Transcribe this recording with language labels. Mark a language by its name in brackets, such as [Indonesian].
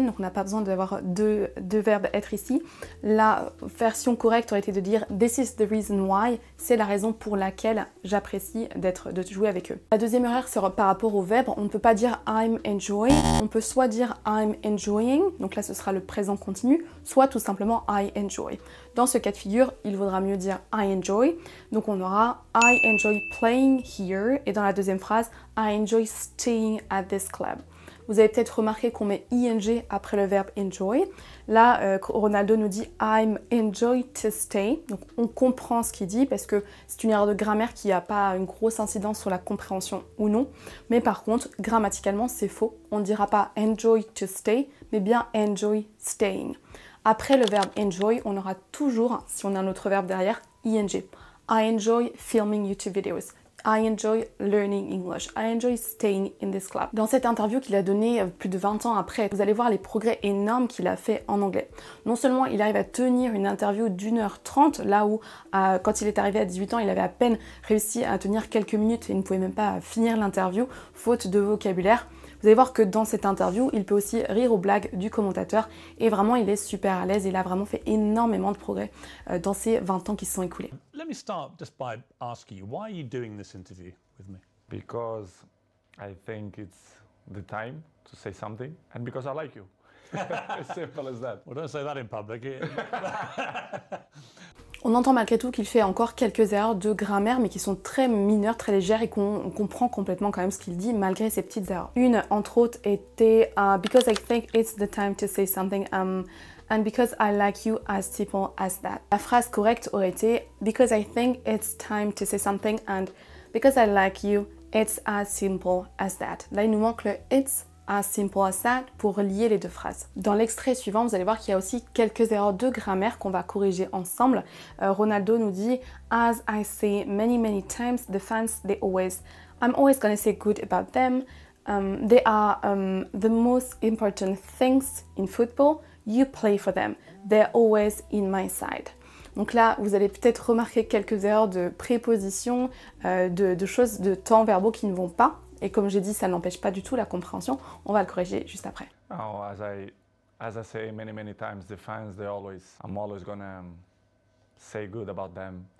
[French] Donc on n'a pas besoin d'avoir deux verbes être ici. La version correcte aurait été de dire [English] this is the reason why. [French] C'est la raison pour laquelle j'apprécie de jouer avec eux. La deuxième erreur, c'est par rapport au verbe. On ne peut pas dire [English] I'm enjoying. [French] On peut soit dire [English] I'm enjoying. [French] Donc là, ce sera le présent continu. Soit tout simplement [English] I enjoy. [French] Dans ce cas de figure, il vaudra mieux dire I enjoy. Donc on aura [English] I enjoy playing here. [French] Et dans la deuxième phrase, [English] I enjoy staying at this club. [French] Vous avez peut-être remarqué qu'on met ing après le verbe enjoy. Là, Ronaldo nous dit [English] I'm enjoy to stay. [French] Donc on comprend ce qu'il dit parce que c'est une erreur de grammaire qui n'a pas une grosse incidence sur la compréhension ou non. Mais par contre, grammaticalement, c'est faux. On ne dira pas [English] enjoy to stay, [French] mais bien [English] enjoy staying. [French] Après le verbe enjoy, on aura toujours, si on a un autre verbe derrière, ing. [English] I enjoy filming YouTube videos. I enjoy learning English. I enjoy staying in this club. [French] Dans cette interview qu'il a donnée plus de 20 ans après, vous allez voir les progrès énormes qu'il a fait en anglais. Non seulement il arrive à tenir une interview d'1h30, là où quand il est arrivé à 18 ans, il avait à peine réussi à tenir quelques minutes et il ne pouvait même pas finir l'interview, faute de vocabulaire. Vous allez voir que dans cette interview, il peut aussi rire aux blagues du commentateur et vraiment il est super à l'aise. Il a vraiment fait énormément de progrès dans ces 20 ans qui se sont écoulés. [English] Let me start just by asking you, why are you doing this interview with me? Because I think it's the time to say something and because I like you. As simple as that. Well, don't say that in public. [French] On entend malgré tout qu'il fait encore quelques erreurs de grammaire, mais qui sont très mineures, très légères et qu'on comprend complètement quand même ce qu'il dit malgré ces petites erreurs. Une, entre autres, était [English] « Because I think it's the time to say something and because I like you as simple as that ». [French] La phrase correcte aurait été [English] « Because I think it's time to say something and because I like you, it's as simple as that ». [French] Là, il nous manque le « it's ». [English] As simple as that [French] pour relier les deux phrases. Dans l'extrait suivant, vous allez voir qu'il y a aussi quelques erreurs de grammaire qu'on va corriger ensemble. [English] Ronaldo [French] nous dit [English] « As I say many times, the fans, I'm always gonna say good about them. They are the most important things in football. You play for them. They're always in my side. [French] » Donc là, vous allez peut-être remarquer quelques erreurs de préposition, de choses, de temps verbaux qui ne vont pas. Et comme j'ai dit, ça n'empêche pas du tout la compréhension. On va le corriger juste après. [English] Oh, as I say many times, the fans, I'm always gonna say good about them.